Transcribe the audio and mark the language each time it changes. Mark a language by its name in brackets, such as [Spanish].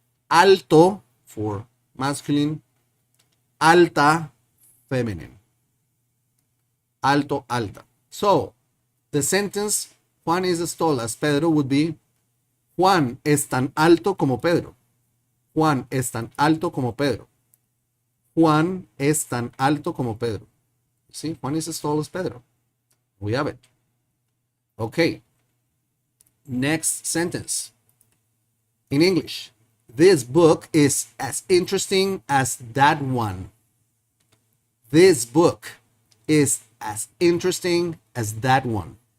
[English] Alto for masculine, alta feminine. Alto, alta. So the sentence Juan is as tall as Pedro would be [Spanish] Juan es tan alto como Pedro. Juan es tan alto como Pedro. Juan es tan alto como Pedro. [English] See, Juan is as tall as Pedro. We have it. Okay. Next sentence. In English, this book is as interesting as that one. This book is as interesting as that one.